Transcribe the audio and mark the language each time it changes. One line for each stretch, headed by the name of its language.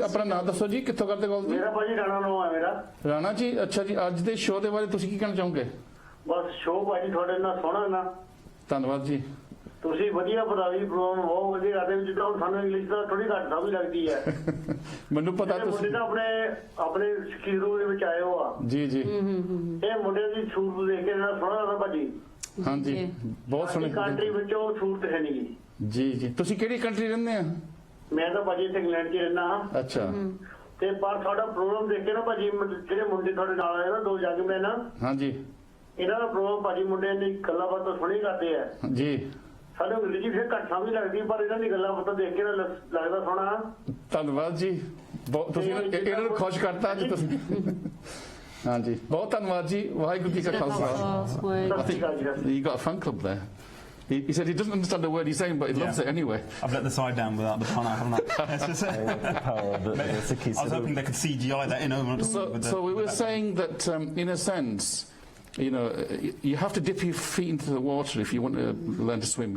Punjabi: अपना नाम दसो जी, कित्थों करदे कॉल जी? मेरा भाजी राणा नाम है मेरा। राणा जी, अच्छा जी, अज दे शो दे बारे तुसीं की कहना चाहोगे? बस शो भाजी थोड़े ना सोना ना। धन्यवाद जी। ਤੁਸੀਂ ਵਧੀਆ ਬਤਾਵੀ ਪ੍ਰੋਗਰਾਮ ਬਹੁਤ ਵਧੀਆ ਕਰਦੇ ਹੋ ਜਿੱਦਾਂ ਹੁਣ ਸਾਨੂੰ ਇੰਗਲਿਸ਼ ਦਾ ਥੋੜੀ ਘੱਟ ਸਮਝ ਲੱਗਦੀ ਹੈ ਮੈਨੂੰ ਪਤਾ ਜਿਹੜੇ ਤੁਸੀਂ ਮੁੰਡੇ ਤਾਂ ਆਪਣੇ ਸਿੱਖੀ ਰੂਹ ਦੇ ਵਿੱਚ ਆਏ ਹੋ ਆ ਜੀ ਜੀ ਇਹ ਮੁੰਡੇ ਦੀ ਸੂਰਤ ਦੇਖ ਕੇ ਨਾ ਸੋਹਣਾ ਲੱਗਦਾ ਭਾਜੀ ਹਾਂਜੀ ਬਹੁਤ ਸਾਡੀ ਸੋਹਣੇ ਕੰਟਰੀ ਵਿੱਚ ਉਹ ਸੂਰਤ ਹੈ ਨਹੀਂ ਜੀ ਜੀ ਤੁਸੀਂ ਕਿਹੜੀ ਕੰਟਰੀ ਰਹਿੰਦੇ ਆ ਮੈਂ ਤਾਂ ਭਾਜੀ ਇੱਥੇ ਇੰਗਲੈਂਡ 'ਚ ਰਹਿੰਦਾ ਹਾਂ ਅੱਛਾ ਤੇ ਪਰ ਤੁਹਾਡਾ ਪ੍ਰੋਗਰਾਮ ਦੇਖ ਕੇ ਨਾ ਭਾਜੀ ਜਿਹੜੇ ਮੁੰਡੇ ਤੁਹਾਡੇ ਨਾਲ ਆਏ ਨਾ ਦੋ ਜੱਗ ਮੈਂ ਨਾ ਹਾਂਜੀ ਇਹਨਾਂ ਦਾ ਪ੍ਰੋਗਰਾਮ ਭਾਜੀ ਮੁੰਡਿਆਂ ਦੀ ਗੱਲਾਂ ਬਾਤਾਂ ਸੁਣੀ ਕਰਦੇ ਆ ਜੀ ਸਾਨੂੰ ਅੰਗਰੇਜ਼ੀ ਫਿਰ ਘੱਟ ਸਮਝ ਲੱਗਦੀ ਪਰ ਇਹਨਾਂ ਦੀ ਗੱਲਾਂ ਬਾਤਾਂ ਦੇਖ ਕੇ ਨਾ ਲੱਗਦਾ ਸੋਹਣਾ ਧੰਨਵਾਦ ਜੀ ਤੁਸੀਂ ਇਹਨਾਂ ਨੂੰ ਖੁਸ਼ ਕਰਤਾ ਅੱਜ ਤੁਸੀਂ ਹਾਂਜੀ ਬਹੁਤ ਧੰਨਵਾਦ ਜੀ ਵਾਹਿਗੁਰੂ ਜੀ ਕਾ ਖਾਲਸਾ ਸਤਿ ਸ਼੍ਰੀ ਅਕਾਲ ਜੀ
English: You got a fan club there. He said he doesn't understand the word he's saying, but he loves it anyway. I've let the side down without the fun, haven't I? It's just, The power of the Sikhis. I was hoping they could CGI that in over. So we were saying that, in a sense, you know, you have to dip your feet into the water if you want to learn to swim.